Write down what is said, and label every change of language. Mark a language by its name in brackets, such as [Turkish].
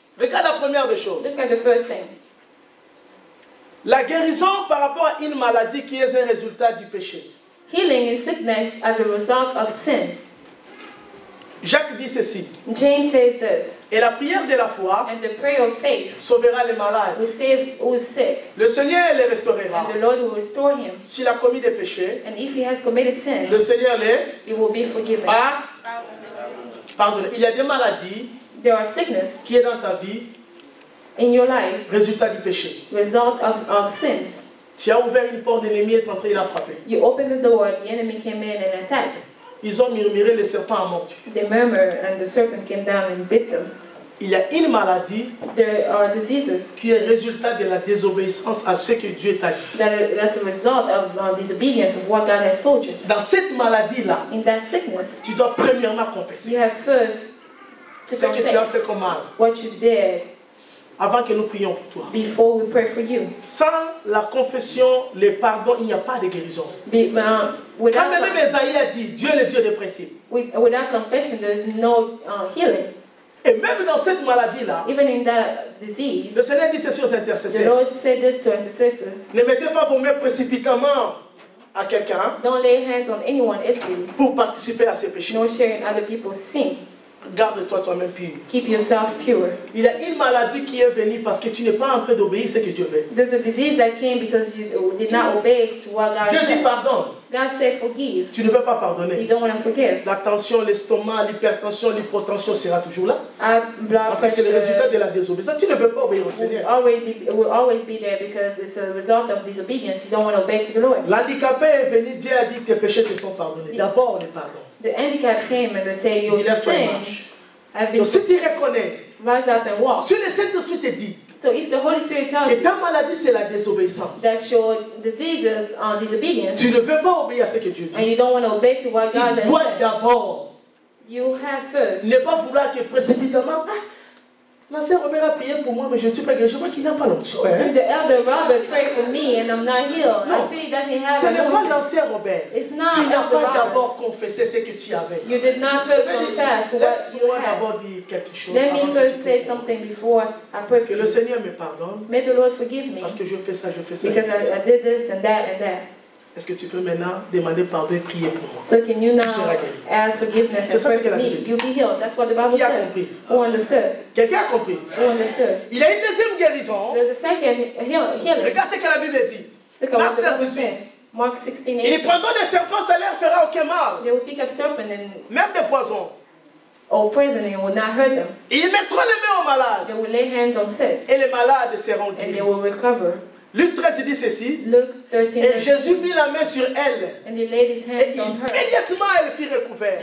[French] Regarde la première des choses. [English] Look at the first thing. [French] La guérison par rapport à une maladie qui est un résultat du péché. [English] Healing in sickness as a result of sin. [French] Jacques dit ceci. [English] James says this. [French] Et la prière de la foi [English] And the prayer of faith [French] sauvera les malades. [English] will save who is sick. [French] Le Seigneur les restaurera. [English] And the Lord will restore him. [French] S'il a commis des péchés, [English] And if he has committed sin, [French] le Seigneur les [English] he will be forgiven. [French] pardonne. Il y a des maladies [English] There are sickness [French] qui est dans ta vie, [English] in your life, [French] résultat du péché. [English] result of sins. [French] Tu as ouvert une porte, l'ennemi est entré, il a frappé. [English] You open the door, the enemy came in and attacked. [French] Ils ont murmuré, le serpent a mordu. [English] They murmured and the serpent came down and bit them. [French] Il y a une maladie [English] There are diseases [French] qui est résultat de la désobéissance à ce que Dieu t'a dit. [English] that's a result of disobedience of what God has told you. [French] Dans cette maladie-là, [English] In that sickness, [French] tu dois premièrement confesser [English] you have first to [French] ce que tu as fait [English] confess [French] comme mal [English] what you did [French] avant que nous prions pour toi. [English] before we pray for you. [French] Sans la confession, le pardon, il n'y a pas de guérison. Quand [English] Without [French] même Esaïe a dit, Dieu est le Dieu des principes. [English] without confession, there's no healing. [French] Et même dans cette maladie-là, [English] Even in that disease, [French] le Seigneur dit ceci aux [English] the [French] intercesseurs. [English] Lord said this to intercessors. [French] Ne mettez pas vos mains précipitamment à quelqu'un [English] Don't lay hands on anyone easily, [French] pour participer à ses péchés. [English] nor sharing other people's sin. [French] Garde-toi toi-même pur. [English] Keep yourself pure. [French] Il y a une maladie qui est venue parce que tu n'es pas en train d'obéir à ce que Dieu veut. [English] There's a disease that came because you did not obey to what God [French] Dieu dit [English] said. [French] pardon. [English] God said forgive. [French] Tu ne veux pas [English] You [French] pardonner. [English] don't want to forgive. [French] La tension, l'estomac, l'hypertension, l'hypotension sera toujours là. [English] Blood [French] Parce que c'est le résultat [English] pressure [French] de la désobéissance. Tu ne veux pas obéir au [English] will [French] Seigneur. [English] always be there because it's a result of disobedience. You don't want to obey to the Lord. [French] L'handicapé est venu, Dieu a dit tes péchés te sont pardonnés. D'abord les pardons. [English] The handicap came and they say your [French] Il a fait [English] sins [French] marche. [English] have been [French] Donc si tu reconnais, [English] rise up and walk. [French] si le Saint-Esprit te dit [English] So if the Holy Spirit tells [French] que [English] you [French] ta maladie c'est la désobéissance, [English] that your diseases are disobedience [French] tu ne veux pas obéir à ce que Dieu [English] and [French] dit. [English] you don't want to obey to what [French] Tu [English] God has [French] dois [English] said, [French] d'abord [English] you have first. [French] ne pas vouloir que précipitamment, la sœur Robert a prié pour moi, mais je ne suis pas guéri. Je vois qu'il n'a pas l'onction. Hein? [English] The elder Robert prayed for me and I'm not healed. [French] Non. [English] I see he doesn't have [French] Ce n'est pas [English] anointing. [French] l'ancien Robert. [English] It's not [French] Tu n'as [English] Elder [French] pas [English] Robert. [French] d'abord confessé ce que tu avais. [English] You did not first confess what you [French] Laisse-moi [English] had. [French] d'abord dire quelque chose. [English] Let [French] avant [English] me [French] que [English] first [French] tu [English] say [French] pries. [English] something before I pray for [French] Que le [English] you. [French] Seigneur me pardonne [English] May the Lord forgive me [French] parce que je fais ça, je fais ça. je [English] because [French] fais ça. [English] I did this and that and that. [French] Est-ce que tu peux maintenant demander pardon et prier pour moi? [English] So can you now [French] Tu seras guéri. [English] ask forgiveness [French] C'est [English] and [French] ça [English] pray [French] ce que [English] for [French] la [English] me? [French] Bible dit. [English] You'll be healed. That's what the Bible [French] Qui a [English] says. [French] compris? [English] Who understood? [French] Quelqu'un a compris? [English] Who understood? [French] Il y a une deuxième guérison. [English] There's a second healing. [French] Regarde ce que la Bible dit. [English] Look at Mark what the 16, Bible 18. said. Mark 16, [French] Et [English] 18. [French] prendront des serpents, ça leur fera aucun mal. [English] They will pick up serpent and [French] Même des poisons. [English] or poison and it will not hurt them. [French] Et ils mettront les mains aux [English] They [French] malades. [English] will lay hands on sick [French] Et les malades seront [English] and they [French] guéris. [English] will recover. [French] Luc 13 il dit ceci. [English] Luke 13. [French] Et Jésus mit la main sur elle. [English] And he laid his [French] Et [English] hands on her. [French] immédiatement elle fut recouverte.